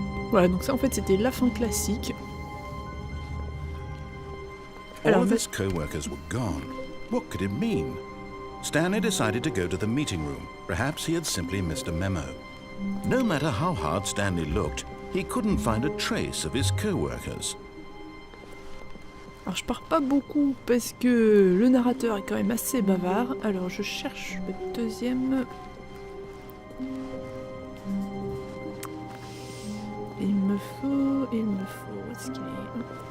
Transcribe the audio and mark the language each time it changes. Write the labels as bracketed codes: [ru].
[fr] Voilà, donc ça en fait c'était la fin classique. [en] All of his co-workers were gone. What could it mean? Stanley decided to go to the meeting room. Perhaps he had simply missed a memo. No matter how hard Stanley looked, he couldn't find a trace of his co-workers. [fr] Alors je pars pas beaucoup parce que le narrateur est quand même assez bavard. Alors je cherche le deuxième. Il me faut, où est-ce qu'il est?